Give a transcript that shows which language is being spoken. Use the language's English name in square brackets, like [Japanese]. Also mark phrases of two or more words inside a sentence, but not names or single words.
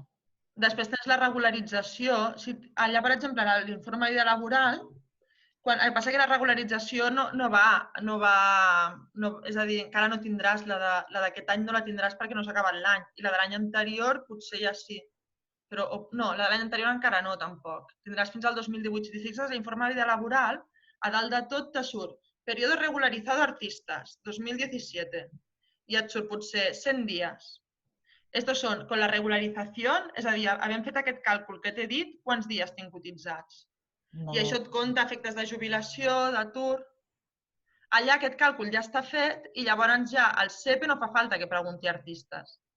[Catalan] Després tens la regularització. Allà, per exemple, a l'informe de vida laboral, el que passa que la regularització no va... És a dir, encara no tindràs la d'aquest any, no la tindràs perquè no s'ha acabat l'any. I la de l'any anterior potser ja sí. Però no, la de l'any anterior encara no, tampoc. Tindràs fins al 2018. Si t'hi fixes, l'informe de vida laboral, a dalt de tot te surt [Spanish] período regularizado artistas, [Catalan] 2017. I et surt potser 100 dies. Estos són, con la regularització, és a dir, havent fet aquest càlcul que t'he dit, quants dies tinc cotitzats. I això et compta efectes de jubilació, d'atur... Allà aquest càlcul ja està fet i llavors ja al CEPE no fa falta que pregunti artistes.